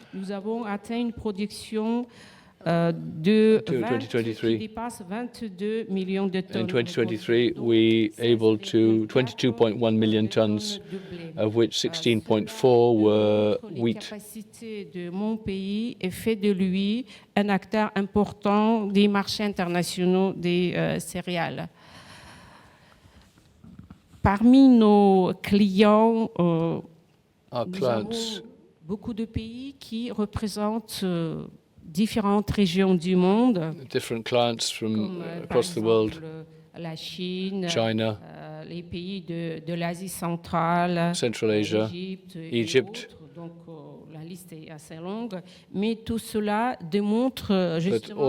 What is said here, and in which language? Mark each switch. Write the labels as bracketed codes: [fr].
[fr] Nous avons atteint une production qui dépasse 22 millions de tonnes. [en] In 2023, we able to 22.1 million tons, of which 16.4 were wheat. [fr] La capacité de mon pays est fait de lui un acteur important des marchés internationaux des céréales. Parmi nos clients, nous avons beaucoup de pays qui représentent différentes régions du monde. [en] Different clients from across the world. [fr] La Chine, [en] China, [fr] les pays de l'Asie centrale, [en] Central Asia, Egypt. [fr] Donc la liste est assez longue, mais tout cela démontre justement